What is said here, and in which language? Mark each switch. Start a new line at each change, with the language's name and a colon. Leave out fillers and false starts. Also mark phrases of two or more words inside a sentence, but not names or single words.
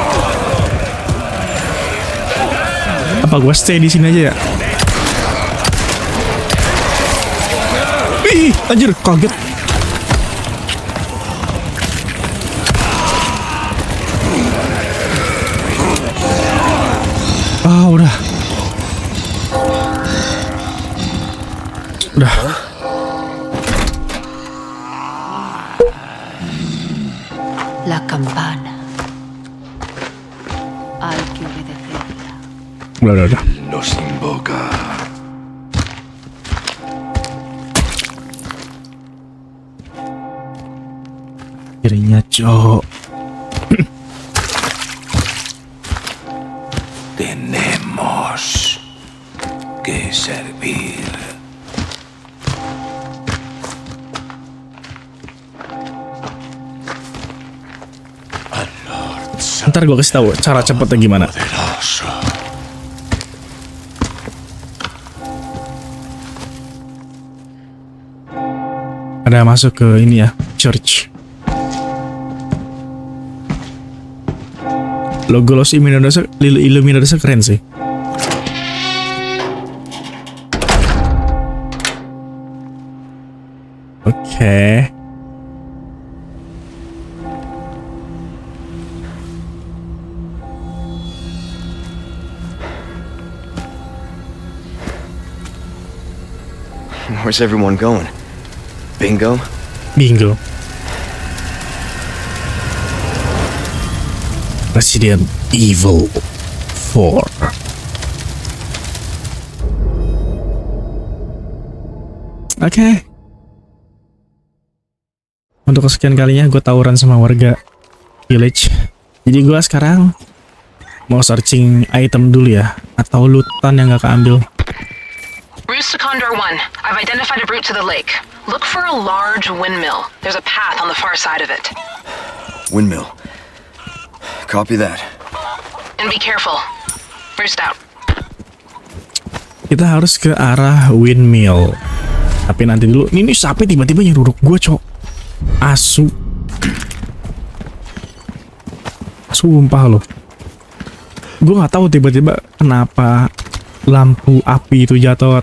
Indonesian: Apa gue stay di sini aja ya? Ih, anjir, kaget. Udah.
Spanish: La campana. Hay que obedecerla.
Indonesian: Udah.
Spanish: Nos invoca.
Indonesian: Kirinya cok.
Spanish: Tenemos que servir.
Indonesian: Ntar gue kasih tahu cara cepetnya gimana. Ada masuk ke ini ya, church. Logo Los Illuminados keren sih. Oke.
English: Where's everyone going? Bingo? Bingo. Resident Evil 4.
Indonesian: Oke. Untuk kesekian kalinya gue tawuran sama warga village. Jadi gue sekarang mau
English: searching item
Indonesian: dulu ya, atau lootan yang gak keambil.
English: Roost to Condor 1. I've identified a route to the lake. Look for a large windmill. There's a path on the far side of it. Windmill. Copy that. And be careful. Roost out.
Indonesian: Kita harus ke arah windmill. Tapi nanti dulu. Ini sapi tiba-tiba nyeruduk gue, cok. Asu. Sumpah loh. Gue nggak tahu tiba-tiba kenapa lampu api itu jatuh.